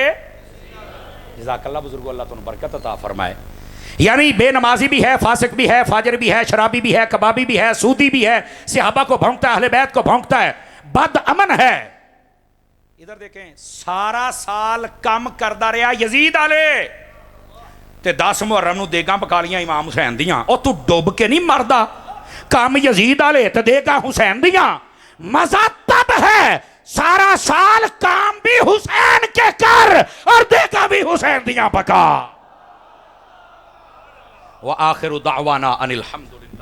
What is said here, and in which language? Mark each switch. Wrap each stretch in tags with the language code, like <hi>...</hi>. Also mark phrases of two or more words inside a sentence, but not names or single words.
<ar>جزاک اللہ</ar> <ur>بزرگو، اللہ تمہیں برکت عطا فرمائے. یعنی بے نمازی بھی ہے، فاسق بھی ہے، فاجر بھی ہے، شرابی بھی ہے، کبابی بھی ہے، سودی بھی ہے، صحابہ کو بھونکتا ہے، اہل بیت کو بھونکتا ہے، بد امن ہے.</ur> <pa>ادھر دیکھیں سارا سال کم کردا رہا یزید والے تے 10 محرم نو دیگاں پکا لیاں امام حسین دیاں. او تو ڈوب کے نہیں مردا. کم یزید والے تے دیگاں حسین دیاں.</pa> <ur>مزہ تب ہے سارا سال کام بھی حسین کے کر اور</ur> <pa>دیگاں بھی حسین دیاں پکا.</pa> <ar>وآخر دعوانا ان الحمد</ar>